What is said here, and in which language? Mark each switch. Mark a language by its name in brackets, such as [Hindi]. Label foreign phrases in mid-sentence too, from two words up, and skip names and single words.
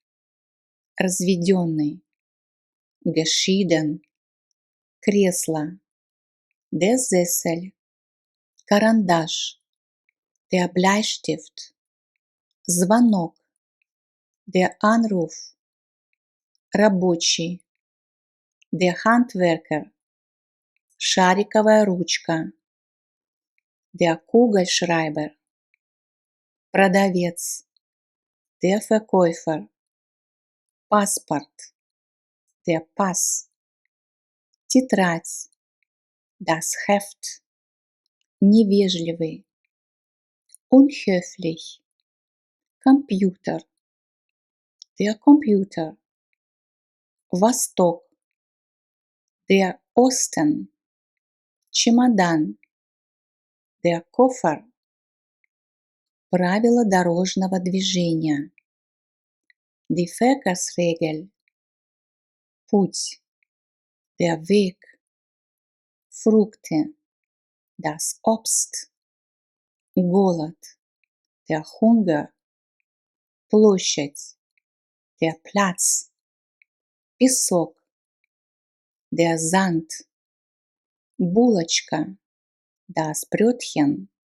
[German] разведенный, geschieden, кресло, der Sessel, карандаш, der Bleistift, звонок, der Anruf, рабочий, der Handwerker, [Russian] шариковая ручка, [German] der Kugelschreiber, продавец, der Verkäufer, паспорт, der Pass, тетрадь, das Heft, невежливый, unhöflich, компьютер, der Computer, Восток, der Osten, чемодан, der Koffer, [Russian] правила дорожного движения, [German] die Verkehrsregel, путь, der Weg, Frukte, das Obst, голод, der Hunger, площадь, der Platz, песок, der Sand, булочка, das Brötchen,